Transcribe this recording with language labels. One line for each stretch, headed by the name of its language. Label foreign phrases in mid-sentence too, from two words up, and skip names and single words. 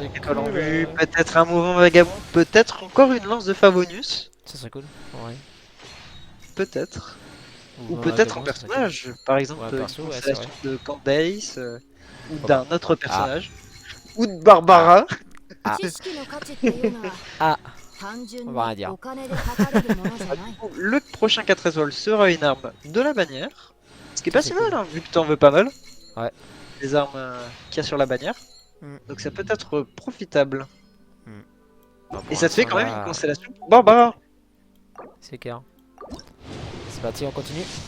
French: serait 5 étoiles en cool. vue. Peut-être un mouvement vagabond. Peut-être encore une lance de Favonius. Ça serait cool. Ouais. Peut-être. Ou Mouvement peut-être un vagabond, ça serait cool. personnage. Par Ou un exemple, une perso, ouais, c'est vrai. constellation de Candace. Ou Pourquoi pas. d'un autre Ah, personnage. Ou de ah, Barbara.
Japanese: あ、知識の価値っていうのはあ、単純
French: on va rien
Japanese: に
French: dire.
Japanese: お金で測れるものじゃ
French: Ah,
Japanese: ない
French: du coup, le prochain 4 étoiles sera une arme de la bannière. Ce qui est Ça pas c'est si mal, cool. hein, vu que t'en veux pas mal. Ouais. Les armes qu'il y a sur la bannière. Hmm, Donc ça peut être profitable. hmm. Bon, Et pour ça te fait l'instant quand même une là, constellation pour Barbara. c'est clair. C'est parti, on continue.